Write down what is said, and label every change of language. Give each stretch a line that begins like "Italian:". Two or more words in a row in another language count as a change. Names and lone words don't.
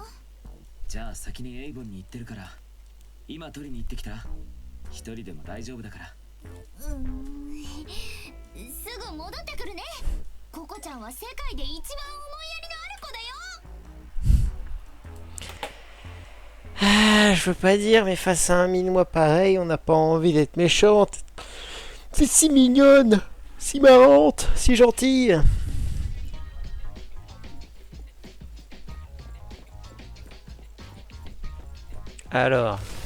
Japanese: じゃあ先にエイボンに行ってるから今取りに行ってきたら一人でも大丈夫だから。すぐ戻ってくるね。ココちゃんは世界で一番思いやりのある子だよ。
French: Ah, je veux pas dire, mais face à un minois pareil, on n'a pas envie d'être méchante. C'est si mignonne, si marrante, si gentille. Alors.